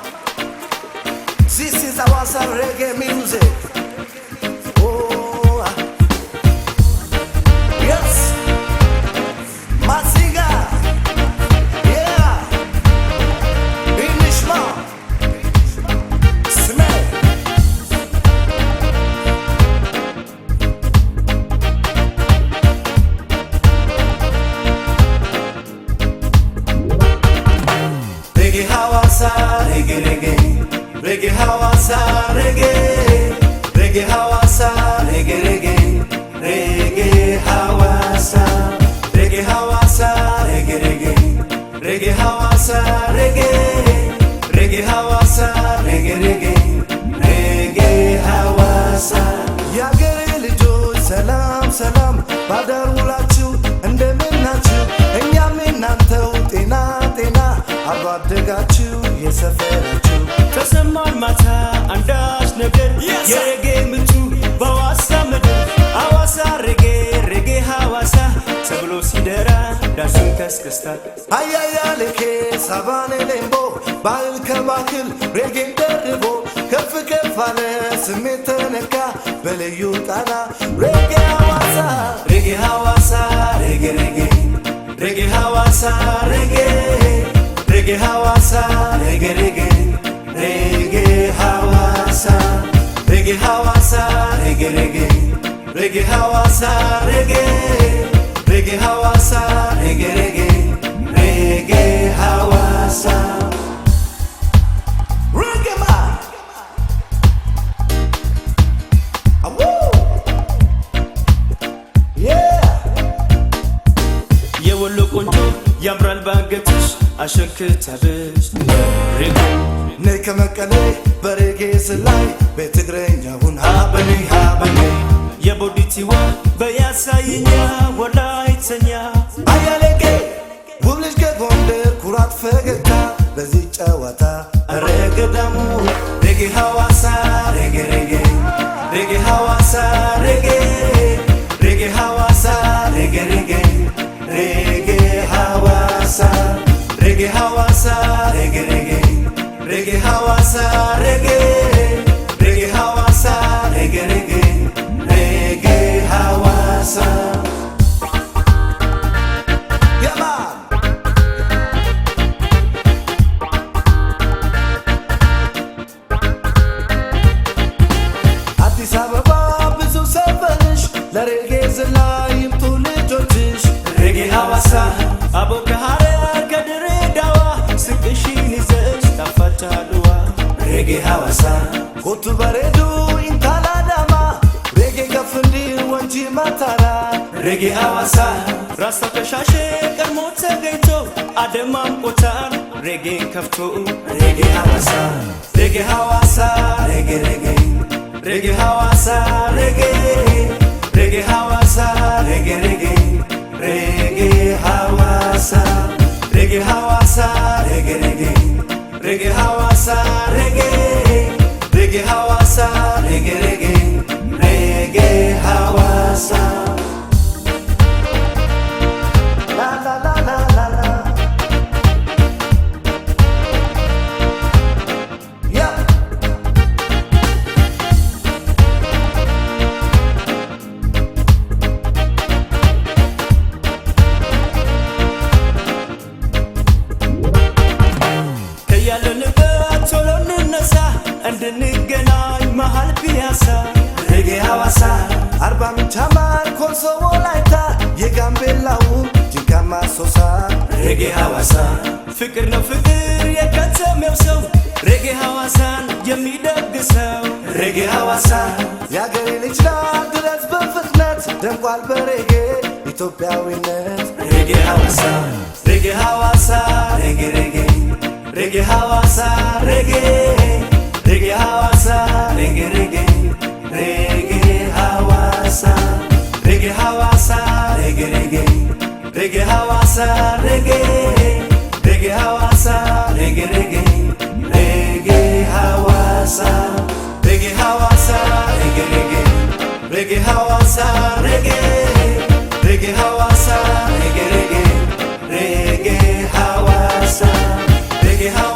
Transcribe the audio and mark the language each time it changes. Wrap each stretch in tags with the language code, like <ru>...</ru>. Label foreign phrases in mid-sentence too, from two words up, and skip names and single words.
<en>This is our reggae music. Oh, yes, Mazinga, yeah, Englishman, Smell. Reggae Hawassa, reggae, reggae. Reggae Hawassa, reggae, reggae Hawassa, reggae, reggae, reggae Hawassa, reggae Hawassa, reggae, reggae, reggae Hawassa, reggae, reggae Hawassa, reggae, reggae, reggae Hawassa.</en> <am>Yagere ልጆች ሰላም ሰላም ባደሩላችሁ እንደምናችሁ እኛም እናንተው ጤና ጤና አብሮ አደጋችሁ የሰፈራችሁ ተሰማን ማታ አንዳች ነገር የሬጌ ምቱ በሐዋሳ ምድር ሐዋሳ ሬጌ ሬጌ ሐዋሳ ተብሎ ሲደራ ዳሱን ከስከስታ አያያለኬ ሳባኔ ሌምቦ ባህል ከባህል ሬጌ ደርቦ ከፍ ከፍ አለ ስሜት ተነካ በልዩ ጣና ሬጌ ሐዋሳ ሬጌ ሐዋሳ ሬጌ ሬጌ ሬጌ ሐዋሳ ሬጌ ሬጌ ሐዋሳ ሬጌ ሬጌ Reggae Hawassa, Reggae Hawassa, Reggae Reggae, Reggae Hawassa, Reggae, Reggae Hawassa, Reggae Reggae, Reggae Hawassa.</am> <en>Reggae man, woo, yeah.</en> <am>የወሎ ቆንጆ ያምራል ባንገትሽ አሸክተብሽ Reggae ነይ ከመቀሌ በሬጌ ስላይ በትግረኛውን ሀበኔ ሀበኔ የቦዲቲዋ በያሳይኛ ወላይተኛ አያሌቄ ውብ ልጅ ከጎንደር ኩራት ፈገግታ በዚህ ጨዋታ ረገዳሙ ሬጌ ሐዋሳ ሬጌ ሬጌ ሬጌ ሐዋሳ ሬጌ ሬጌ ሐዋሳ ሬጌ ሬጌ ሬጌ ሐዋሳ ሬጌ ሐዋሳ ሬጌ ሬጌ Reggae Hawassa, reggae, reggae Hawassa, reggae, reggae, reggae Hawassa.</am> <en>Yeah, man.</en> <am>አዲስ አበባ ብዙ ሰፈርሽ ለሬጌ ዝላይ ይምጡ ልጆችሽ Reggae Hawassa, አቦ ከሐረር ከድሬዳዋ ስቅሽን ይዘሽ ታፋቻሉዋ Reggae Hawassa, ኮቱ በሬዱ ኢንታላዳማ ሬጌ ከፍ እንዲል ወንጂ ማታራ Reggae Hawassa, ራስ ተሻሸ ቀድሞ ተገኝቶ አደማም ቆታን ሬጌን ከፍቶ Reggae Hawassa, Reggae Hawassa, Reggae Reggae, Reggae Hawassa, Reggae, Reggae Hawassa, Reggae Reggae, Reggae Hawassa, Reggae Hawassa, Reggae Reggae, Reggae Hawassa, Reggae, Reggae Hawassa, Reggae Reggae, Reggae Hawassa. La la la la la la.</am> <en>Yeah.</en> <am>ከያለንበት ቶሎ እንነሳ እንድንገናኝ መሃል ፒያሳ Reggae Hawassa, አርባ ምንጭ ሐመር ኮንሶ ወላይታ የጋምቤላው ጅንካማ ሶሳ Reggae Hawassa, ፍቅር ነው ፍቅር የከተሜው ሰው Reggae Hawassan የሚደግሰው Reggae Hawassa, የአገሬ ልጅ ናት ድረስ በፍጥነት ደምቋል በሬጌ ኢትዮጵያዊነት Reggae Hawassa, Reggae Hawassa, Reggae Reggae, Reggae Hawassa, Reggae, Reggae Hawassa, Reggae Reggae, Reggae Hawassa, Reggae Hawassa, Reggae Reggae, Reggae Hawassa, Reggae, Reggae Hawassa, Reggae Reggae, Reggae Hawassa, Reggae Hawassa, Reggae Reggae, Reggae Hawassa, Reggae, Reggae Hawassa, Reggae Reggae, Reggae Hawassa, Reggae</am>